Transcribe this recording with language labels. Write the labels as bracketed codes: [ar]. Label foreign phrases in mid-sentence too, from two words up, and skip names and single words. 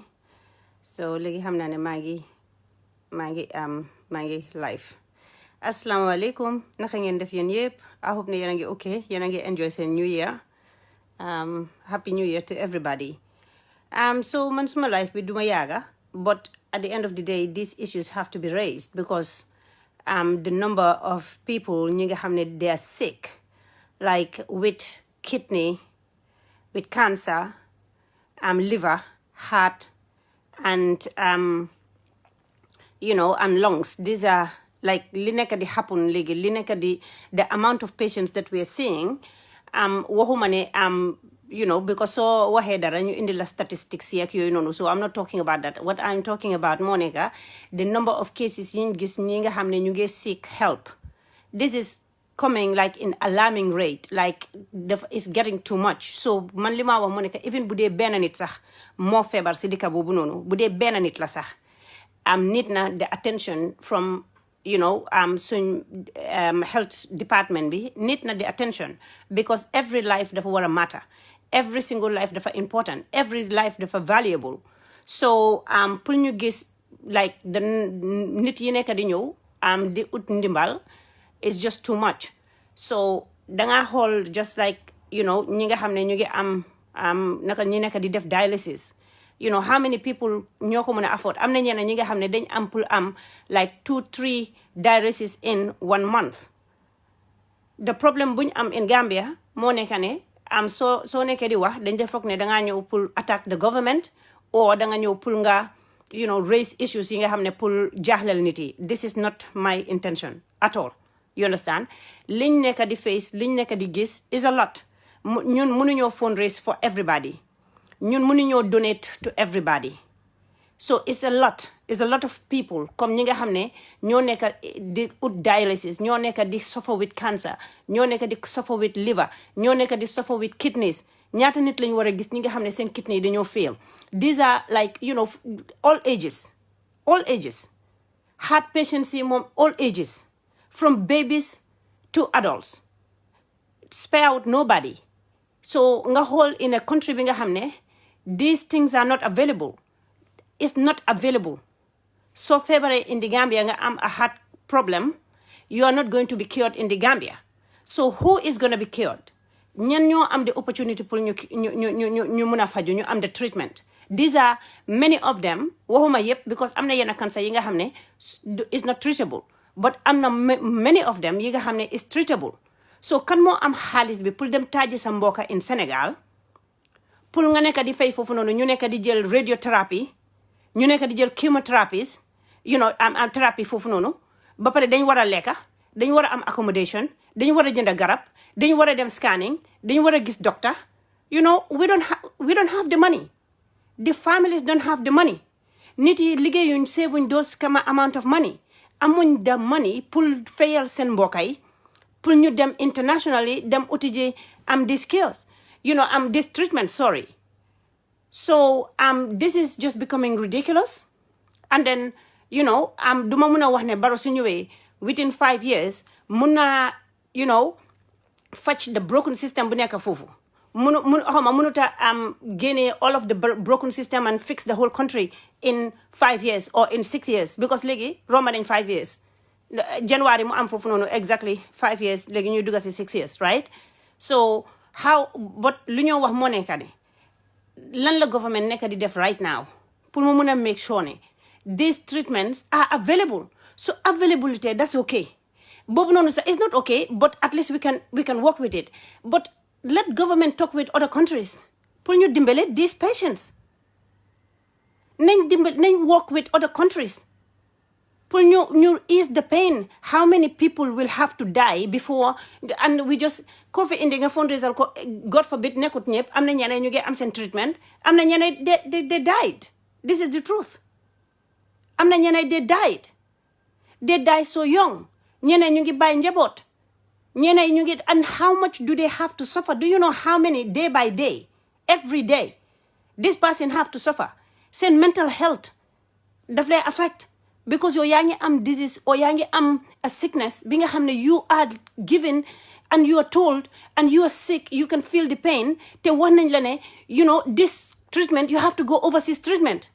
[wo] So léegi xam naa ne maa ngi live. [ar] Assalamualaikum. [wo] Naka ngeen def yéen yëpp? [en] I hope [wo] ne yéen a ngi okay. Yéen a ngi enjoy seen [en] new year. Happy new year to everybody. So [wo] man suma [en] life [wo] bi duma yaaga, [en] but at the end of the day these issues have to be raised because the number of people [wo] ñi nga xam ne [en] they are sick, like with kidney, with cancer, liver, heart, and and lungs. These are like [wo] li nekk di [en] happen [wo] léegi, li nekk di [en] the amount of patients that we are seeing. [wo] Waxuma ne because so waxee dara ñu indi la statistics yi ak yooyu noonu, [en] so I'm not talking about that. What I'm talking about [wo] moo nekk [en] the number of cases [wo] yi ñu gis ñi nga xam ne ñu ngi [en] seek help. This is coming like in alarming rate, like it's getting too much. [wo] So man li ma wax moo nekk even bu dee benn nit sax moo feebar si dëkk boobu noonu, bu dee benn nit la sax need na [en] the attention from [wo] suñ [en] health department [wo] bi, need na [en] the attention because every life [wo] dafa war a matter, [en] every single life [wo] dafa important, [en] every life [wo] dafa valuable. So pour ñu gis [en] like the [wo] nit yi nekk di ñëw di ut ndimbal [en] is just too much. [wo] So danga xool [en] just like [wo] ñi nga xam ne ñu ngi naka ñi nekk di def dialysis. [en] How many people [wo] ñoo ko mën a afford? Am na ñeneen ñi nga xam ne dañ pour [en] like 2-3 dialysis in 1 month. The problem [wo] buñ [en] in Gambia [wo] moo nekk ne soo nekkee di wax dañ def foog ne dangaa ñëw pour [en] attack the government [wo] or danga ñëw pour nga [en] raise issues [wo] yi nga xam ne pour jaaxlal nit yi. [en] This is not my intention at all. You understand? [wo] Liñ nekk di face, liñ nekk di gis [en] is a lot. [wo] Ñun mënuñoo [en] fundraise for everybody. [wo] ñun mënuñoo [en] donate to everybody. So it's a lot of people [wo] comme ñi nga xam ne ñoo nekk di ut dialysis, ñoo nekk di [en] suffer with cancer, [wo] ñoo nekk di [en] suffer with liver, [wo] ñoo nekk di [en] suffer with kidneys. [wo] Ñaata nit lañ war a gis ñi nga xam ne seen kidney dañoo fail. [en] These are like all ages. Heart patients [wo] yi moom [en] all ages, from babies to adults. Spare out nobody. So [wo] nga xool [en] in a country [wo] bi nga xam ne [en] these things are not available. It's not available. So February in the Gambia [wo] nga a [en] heart problem, you are not going to be cured in the Gambia. So who is going to be cured? [wo] Ñan ñoo am [en] the opportunity [wo] pour ñu mën a faju, ñu am [en] the treatment. These are many of them, [wo] waxuma yëpp because am na yenn cancer yi nga xam ne [en] is not treatable, but [wo] am na [en] many of them [wo] yi nga xam ne [en] is treatable. [wo] So kan moo am xaalis bi pour dem taaji sa mbokka in Sénégal pour nga nekk di fay foofu noonu ñu nekk di jël radiotherapy, ñu nekk di jël chemotherapies, am thérapie foofu noonu ba pare dañ war a lekka, dañ war a am accommodation, dañ war a jënd garab, dañ war a dem scanning, dañ war a gis doctor. [en] We don't have the money. The families don't have the money. [wo] Nit yi liggéeyuñ [en] saving those amount of money. [wo] Amuñ [en] the money [wo] pour fayal seen mbokka yi pour ñu dem internationally dem uti ji [en] these skills, this treatment, sorry. So this is just becoming ridiculous. [wo] And then duma mun a wax ne Barrow su ñëwee [en] within 5 years [wo] mun na [en] fetch the broken system [wo] bu nekk foofu. Munuta génne [en] all of the broken system and fix the whole country in 5 years or in 6 years, because [wo] léegi romb nañ [en] 5 years. [wo] January mu am foofu noonu [en] exactly 5 years, [wo] léegi ñuy dugga si [en] 6 years, right? [wo] So but lu ñoo wax moo nekk ne lan la government nekk di def [en] right now [wo] pour mu mun a [en] make sure [wo] ne [en] these treatments are available. So availability, that's okay. [wo] Boobu noonu sax [en] is not okay, but at least we can work with it. But let government talk with other countries [wo] pour ñu dimbale [en] these patients. Nañ work with other countries [wo] pour ñu [en] ease the pain. How many people will have to die before, and we just [wo] ko fi indi nga [en] fundraiser ko, God forbid [wo] nekkut ñëpp, am na ñeneen ñu ngi am seen treatment, am na ñeneen [en] they died. This is the truth. [wo] Am na ñeneen [en] they die so young. [wo] Ñeneen ñu ngi bàyyi njaboot. Ñeneen ñu ngi, [en] and how much do they have to suffer? Do you know how many day by day, every day? this person have to suffer. Seen mental health [wo] daf lay [en] affect because [wo] yow yaa ngi am [en] disease or [wo] yaa ngi am [en] a sickness [wo] bi nga xam ne [en] you are given and you are told and you are sick, you can feel the pain, [wo] te wax nañ la ne [en] this treatment, you have to go overseas treatment.